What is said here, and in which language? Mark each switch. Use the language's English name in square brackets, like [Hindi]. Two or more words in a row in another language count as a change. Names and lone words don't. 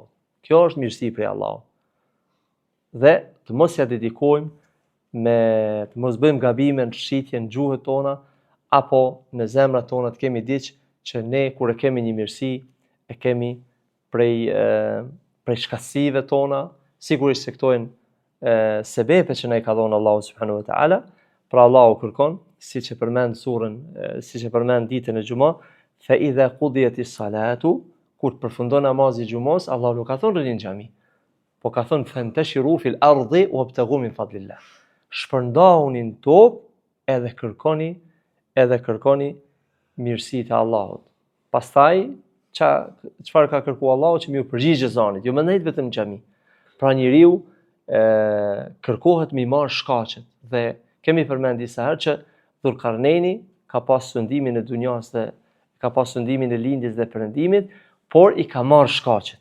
[Albanian] Kjo është mirësi prej Allahut. Dhe të mos ja dedikojmë të mos bëjmë gabime në shitje në gjuhët tona apo në zemrat tona të kemi diç që ne kur e kemi një mirësi e kemi prej shkatësive tona, sigurisht se këto janë sebepe që na i ka dhënë Allahu [Arabic] سبحانه وتعالى. [Albanian] Pra Allahu kërkon, siç e përmend surën, siç e përmend ditën e xumë, [Arabic] فإذا قضيت الصلاة, [Albanian] kur të përfundon namazi i xumës, Allahu nuk ka thonë rini në xhami, po ka thonë [Arabic] فانتشروا في الأرض وابتغوا من فضل الله. [Albanian] Shpërndahuni në tokë edhe kërkoni mirësitë e Allahut. Pastaj çfarë ka kërkuar Allahu, që më u përgjigj ezanit, jo më nejt vetëm në xhami. Pra njeriu kërkohet me marr shkaqet, dhe kemi përmend disa herë që Dhulkarneini ka pas sundimin e dunjas dhe ka pas sundimin e lindjes dhe perëndimit, por i ka marr shkaqet.